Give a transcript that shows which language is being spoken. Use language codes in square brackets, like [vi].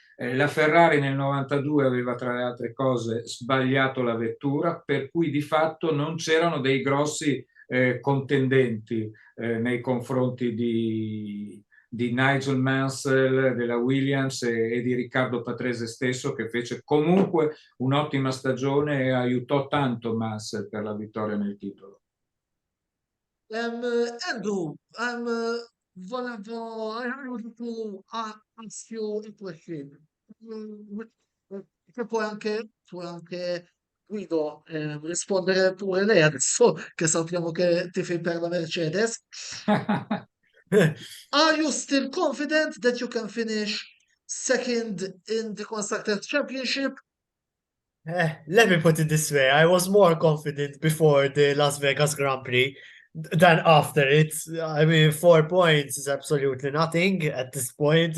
[it] La Ferrari nel 92 aveva tra le altre cose sbagliato la vettura, per cui di fatto non c'erano dei grossi contendenti nei confronti di Nigel Mansell, della Williams e di Riccardo Patrese stesso, che fece comunque un'ottima stagione e aiutò tanto Mansell per la vittoria nel titolo. [en] Andrew, I wanted to ask you a question. [it] Mm, Che puoi anche Guido, rispondere pure lei adesso che sappiamo che tifi per la Mercedes. [en] Are you still confident that you can finish second in the Constructors' Championship? Let me put it this way. I was more confident before the Las Vegas Grand Prix than after it. I mean, 4 points is absolutely nothing at this point.